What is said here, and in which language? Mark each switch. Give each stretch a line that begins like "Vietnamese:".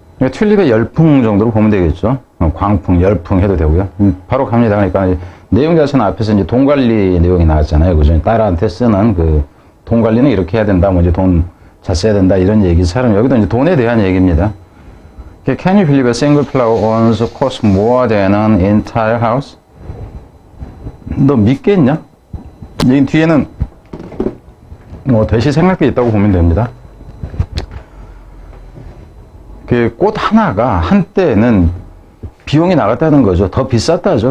Korean: 튤립의 열풍 정도로 보면 되겠죠. 광풍, 열풍 해도 되고요. 바로 갑니다. 그러니까 내용 자체는 앞에서 이제 돈 관리 내용이 나왔잖아요. 그죠? 딸한테 쓰는 그 돈 관리는 이렇게 해야 된다. 뭐 이제 돈 잘 써야 된다. 이런 얘기처럼 여기도 이제 돈에 대한 얘기입니다.
English: Can you believe a single flower owns cost more than an entire house?
Korean: 너 믿겠냐? 여기 뒤에는 대시 생각이 있다고 보면 됩니다. 그 꽃 하나가 한때는 비용이 나갔다는 거죠. 더 비쌌다죠.